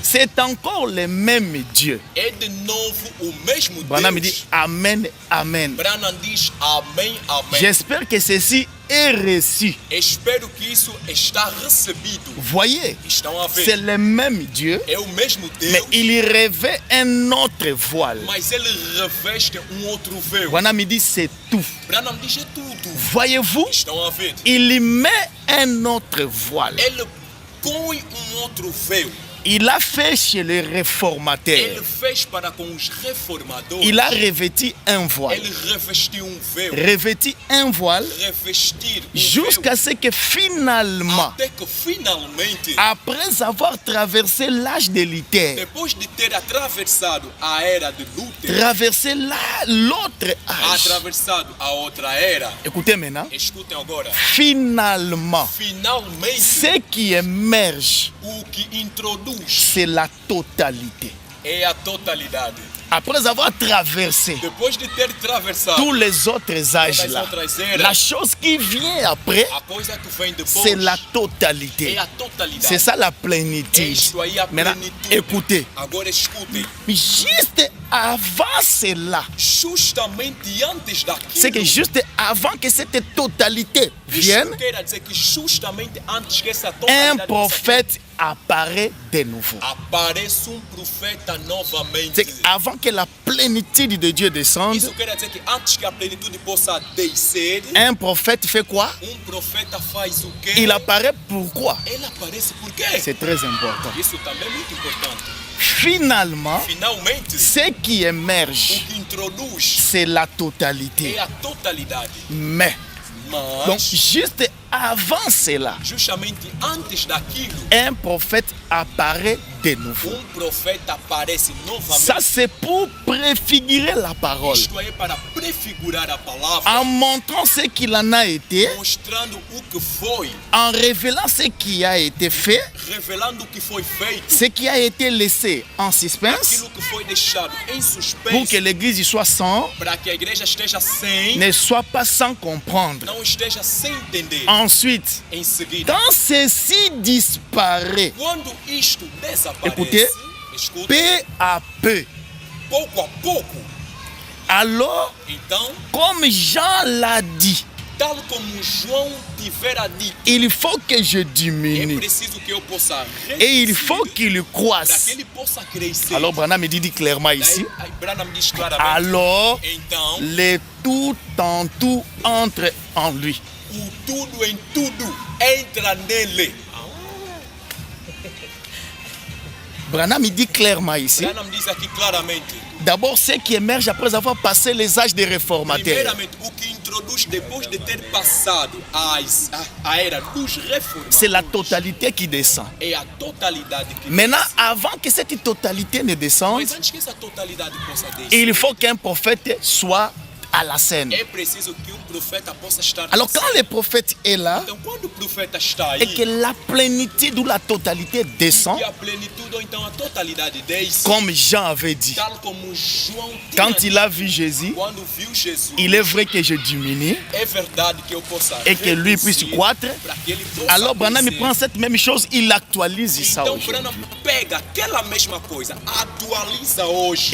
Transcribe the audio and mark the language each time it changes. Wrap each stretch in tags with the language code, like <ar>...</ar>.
<fr>C'est encore le même Dieu.</fr> <pt>é de novo o mesmo</pt> <fr>Branham</fr> <pt>Deus.</pt> <fr>dit Amen, Amen.</fr> <pt>Branham diz amém, amém.</pt> <fr>J'espère que ceci est reçu.</fr> <pt>Espero que isso está recebido.</pt> <fr>Voyez,</fr> <pt>Estão a</pt> <fr>c'est</fr> <pt>ver?</pt> <fr>le même Dieu,</fr> <pt>É o mesmo</pt> <fr>mais</fr> <pt>Deus,</pt> <fr>il y revêt un autre voile.</fr> <pt>mas ele reveste outro véu.</pt> <fr>Branham dit c'est tout.</fr> <pt>Branham diz é tudo.</pt> <fr>Voyez-vous,</fr> <pt>Estão a ver?</pt> <fr>il y met un autre voile.</fr> <pt>Ele põe outro véu.</pt> <fr>Il a fait chez les</fr> <pt>Ele</pt> <fr>réformateurs.</fr> <pt>fez para com os reformadores.</pt> <fr>Il a revêti un voile.</fr> <pt>Ele revestiu véu.</pt> <fr>Revêti un voile</fr> <pt>Revestir</pt> <fr>jusqu'à ce que finalement,</fr> <pt>até que finalmente,</pt> <fr>après avoir traversé l'âge de Luther,</fr> <pt>depois de ter atravessado a era de Luther,</pt> <fr>traversé l'autre âge.</fr> <pt>atravessado a outra era,</pt> <fr>Écoutez maintenant.</fr> <pt>escutem agora,</pt> <fr>Finalement,</fr> <pt>finalmente,</pt> <fr>ce qui émerge,</fr> <pt>o que introduz</pt> <fr>c'est la totalité.</fr> <pt>é a totalidade.</pt> <fr>Après avoir traversé</fr> <pt>Depois de ter atravessado</pt> <fr>tous les autres âges-là,</fr> <pt>outras eras,</pt> <fr>la chose qui vient après,</fr> <pt>a coisa que vem depois</pt> <fr>c'est la totalité.</fr> <pt>é a totalidade.</pt> <fr>C'est ça la</fr> <pt>É</pt> <fr>plénitude.</fr> <pt>isto aí a</pt> <fr>Maintenant,</fr> <pt>plenitude.</pt> <fr>écoutez,</fr> <pt>Agora escutem,</pt> <fr>juste avant cela,</fr> <pt>justamente antes</pt> <fr>c'est que</fr> <pt>daquilo,</pt> <fr>juste avant que cette totalité vienne,</fr> <pt>isso quer dizer que justamente antes que essa</pt> <fr>un</fr> <pt>totalidade</pt> <fr>prophète apparaît de nouveau.</fr> <pt>aparece profeta novamente.</pt> <fr>C'est avant que la plénitude de Dieu descende,</fr> <pt>Isso quer dizer que antes que a plenitude possa descer,</pt> <fr>un prophète fait quoi?</fr> <pt>profeta faz o quê?</pt> <fr>Il apparaît pourquoi?</fr> <pt>Ele aparece por quê?</pt> <fr>C'est très important.</fr> <pt>Isso também é muito importante.</pt> <fr>Finalement,</fr> <pt>Finalmente,</pt> <fr>ce qui</fr> <pt>o</pt> <fr>émerge,</fr> <pt>que introduz</pt> <fr>c'est la totalité.</fr> <pt>é a totalidade.</pt> <fr>Mais, donc</fr> <pt>Mas,</pt> <fr>juste avant cela,</fr> <pt>justamente antes daquilo,</pt> <fr>un prophète apparaît de nouveau.</fr> <pt>profeta aparece novamente.</pt> <fr>Ça, c'est pour préfigurer la parole,</fr> <pt>Isto é para prefigurar a palavra,</pt> <fr>en montrant ce qu'il en a été,</fr> <pt>mostrando o que foi,</pt> <fr>en révélant ce qui a été fait,</fr> <pt>revelando o que foi feito,</pt> <fr>ce qui a été laissé en suspense,</fr> <pt>aquilo que foi deixado em</pt> <fr>pour</fr> <pt>suspense,</pt> <fr>que l'église y soit sans,</fr> <pt>para que a igreja esteja sem,</pt> <fr>ne soit pas sans comprendre.</fr> <pt>não esteja sem entender.</pt> <fr>Ensuite,</fr> <pt>Em seguida,</pt> <fr>quand ceci disparaît,</fr> <pt>quando isto desaparece,</pt> <fr>Écoutez.</fr> <pt>escuta,</pt> <fr>peu à peu,</fr> <pt>pouco a pouco,</pt> <fr>alors,</fr> <pt>então,</pt> <fr>comme Jean l'a dit,</fr> <pt>tal como João tivera dito,</pt> <fr>il faut que je</fr> <pt>é</pt> <fr>diminue</fr> <pt>preciso que eu possa</pt> <fr>et il</fr> <pt>reduzir</pt> <fr>faut qu'il</fr> <pt>para que</pt> <fr>croisse.</fr> <pt>ele possa crescer.</pt> <fr>Alors, Branham me dit clairement ici,</fr> <pt>Daí, Branham diz claramente,</pt> <fr>alors,</fr> <pt>então,</pt> <fr>le tout en tout entre en lui.</fr> <pt>o tudo em tudo entra nele.</pt> <fr>Branham me dit clairement ici,</fr> <pt>Branham diz aqui claramente,</pt> <fr>d'abord, ce qui émerge après avoir passé les âges des réformateurs.</fr> <pt>primeiramente, o que introduz depois de ter passado a era dos reformadores</pt> <fr>C'est la totalité qui descend.</fr> <pt>é a totalidade que</pt> <fr>Maintenant,</fr> <pt>desce.</pt> <fr>avant que cette totalité ne descende,</fr> <pt>Mas antes que essa totalidade possa descer,</pt> <fr>il faut qu'un prophète soit à la scène.</fr> <pt>é preciso que o profeta possa estar</pt> <fr>Alors,</fr> <pt>na</pt> <fr>quand</fr> <pt>cena.</pt> <fr>le prophète est là</fr> <pt>Então, quando o profeta está aí,</pt> <fr>et que la plénitude ou la totalité descend,</fr> <pt>e a plenitude ou então a totalidade desce,</pt> <fr>comme Jean avait dit,</fr> <pt>tal como João tinha</pt> <fr>quand</fr> <pt>dito,</pt> <fr>il a vu Jésus,</fr> <pt>quando viu Jesus,</pt> <fr>il est vrai que je diminue</fr> <pt>é verdade que eu possa</pt> <fr>et que lui</fr> <pt>reduzir</pt> <fr>puisse croître.</fr> <pt>para que ele possa</pt> <fr>Alors, Branham</fr> <pt>crescer.</pt> <fr>prend cette même chose, il actualise ça</fr> <pt>Então,</pt> <fr>aujourd'hui.</fr> <pt>Branham pega aquela mesma coisa, atualiza hoje.</pt>